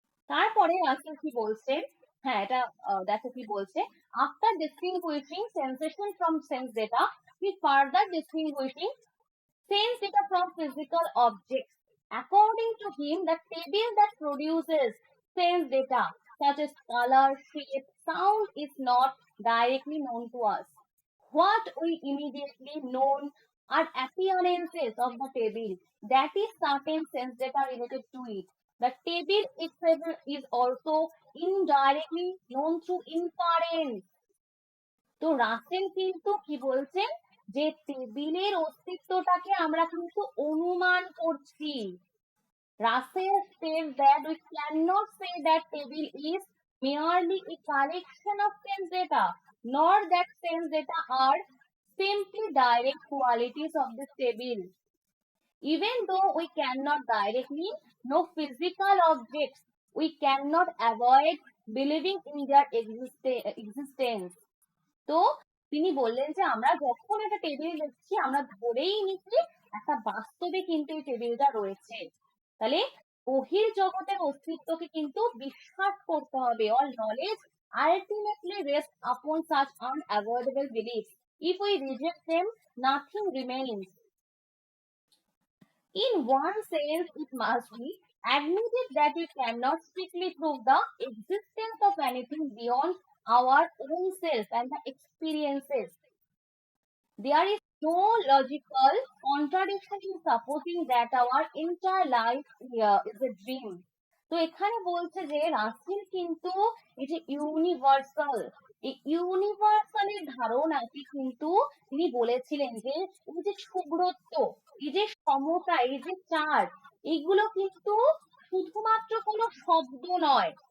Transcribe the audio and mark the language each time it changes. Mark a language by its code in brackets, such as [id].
[bn] তারপরে রাসেল কি বলছে, [en] হ্যাঁ এটা দেখো কি বলছে, after distinguishing sensation from sense data, he further distinguishing sense data from physical objects. According to him, the table that produces sense data, such as color, shape, sound, is not directly known to us. What we immediately know are appearances of the table, that is certain sense data related to it. The table itself is also indirectly known through inference. [bn] তো রাসেল কিন্তু কি বলছেন, যে টেবিলের অস্তিত্বটাকে আমরা কিন্তু অনুমান করছি। [en] Russell says that we cannot say that table is merely a collection of sense data, nor that sense data are simply direct qualities of this table. Even though we cannot directly know physical objects, we cannot avoid believing in their existence. [bn] তো তিনি বললেন যে আমরা যখন একটা table দেখছি, আমরা ধরেই নিচ্ছি একটা বাস্তবে কিন্তু এই টেবিলটা রয়েছে। তাহলে বহির জগতের অস্তিত্বকে কিন্তু বিশ্বাস করতে হবে। [en] All knowledge ultimately rests upon such unavoidable beliefs. If we reject them, nothing remains. In one sense, it must be admitted that we cannot strictly prove the existence of anything beyond our own self and the experiences. There is no logical contradiction in supposing that our entire life is a dream. [bn] তো এখানে বলছে যে রাসেল কিন্তু এই যে universal, এই ইউনিভার্সালের ধারণাটি কিন্তু তিনি বলেছিলেন যে এই যে সুব্রত, এই যে সমতা, এই যে চার্ট, এগুলো কিন্তু শুধুমাত্র কোনো শব্দ নয়।